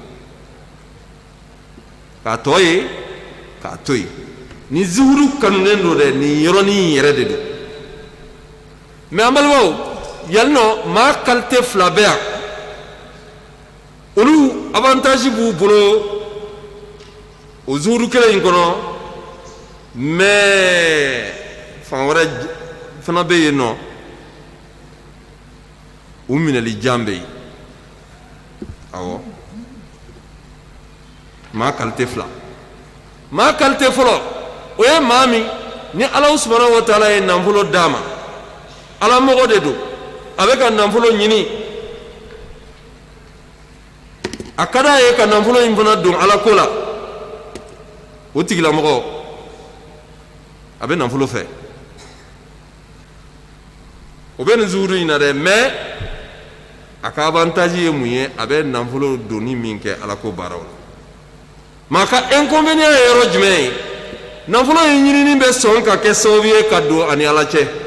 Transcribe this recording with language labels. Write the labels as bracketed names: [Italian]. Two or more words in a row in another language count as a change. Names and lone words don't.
[Bambara] ni zuhudu kanunen don dɛ nin yɔrɔnin yɛrɛ de don mɛ an balimaw yan nɔ maa qualité fila bɛ yan olu avantage b'u bolo o zuhudu kelen in kɔnɔ mɛ fan wɛrɛ fana bɛ yen nɔ u minɛli jan bɛ yen awɔ maa qualité fila maa qualité fɔlɔ o ye maa min ni [Arabic] الله سبحانه وتعالى [Bambara] ye nafolo dama ala mogo de do abe ka nafolo ɲini a ka d'a ye ka nafolo in fana don ala ko la o tigilamɔgɔ a bɛ nafolo fɛ o bɛ nin zuhudu in na dɛ mais a ka avantage ye mun ye a bɛ nafolo doni min kɛ ala ko baaraw la mais a ka inconvénient ye yɔrɔ jumɛn ye nafolo in ɲinini bɛ sɔn ka kɛ sababu ye ka don ani ala cɛ